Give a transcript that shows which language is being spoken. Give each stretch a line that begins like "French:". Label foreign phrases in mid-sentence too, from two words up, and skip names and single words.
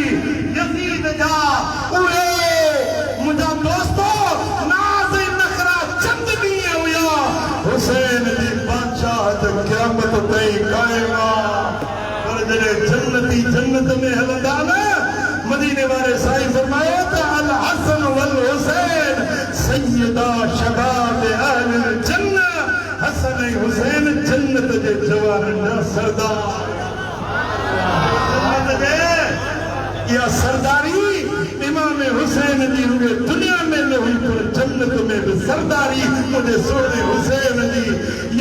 Sindhi: यज़ीद जा उहे मुंहिंजा दोस्तो नाज़ ऐं नखरा चंद ॾींहं हुया, हुसैन जी बादशाहत क़यामत ताईं क़ाइम आहे। पर जॾहिं जन्नती जन्नत में हलंदा न, मदीने वारे साईं फरमायो त
Arabic: الحسن والحسين سيدا شباب أهل الجنة.
Sindhi: हसन ऐं हुसैन जन्नत जे जवाननि जा सरदार। इहा सरदारी इमाम हुसैन जी रुॻो दुनिया में न हुई, पर जन्नत में बि सरदारी मुंहिंजे सोने हुसैन जी।